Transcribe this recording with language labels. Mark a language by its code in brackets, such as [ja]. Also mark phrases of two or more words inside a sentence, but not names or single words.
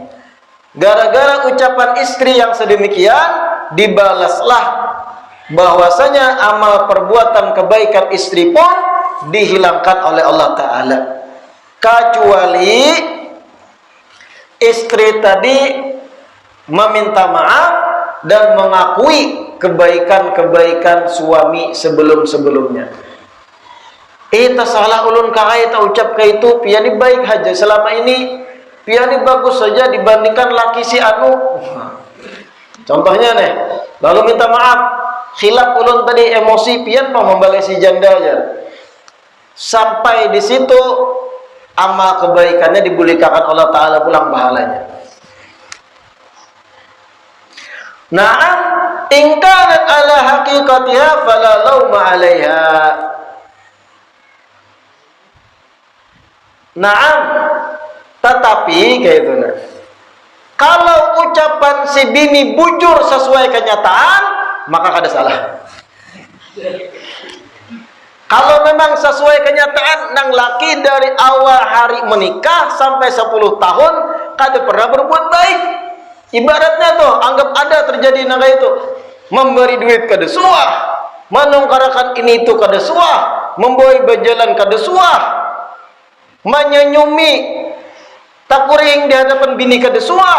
[id] Gara-gara ucapan istri yang sedemikian, dibalaslah bahwasanya amal perbuatan kebaikan istri pun dihilangkan oleh Allah Ta'ala, kecuali istri tadi meminta maaf dan mengakui kebaikan-kebaikan suami sebelum-sebelumnya. [bjn] Ita salah ulun kahai ta ucap ke itu, piani baik aja selama ini, piani bagus saja dibandingkan laki si anu. Contohnya nih, lalu minta maaf, khilaf ulun tadi emosi, pian mau membalesi janda aja. Sampai di situ amal kebaikannya dibulikakan Allah Ta'ala pulang pahalanya. [ar] نعم، إن كانت على حقيقتها فلا لوم عليها. نعم, [bjn] tetapi kayak itu nah. Kalau ucapan si bini bujur sesuai kenyataan, maka kada salah. Kalau memang sesuai kenyataan, nang laki dari awal hari menikah sampai 10 tahun kada pernah berbuat baik. Ibaratnya tuh, anggap ada terjadi naga itu, memberi duit kada suah, menungkarakan ini itu kada suah, membawa berjalan kada suah, menyenyumi takuring di hadapan bini kada suah.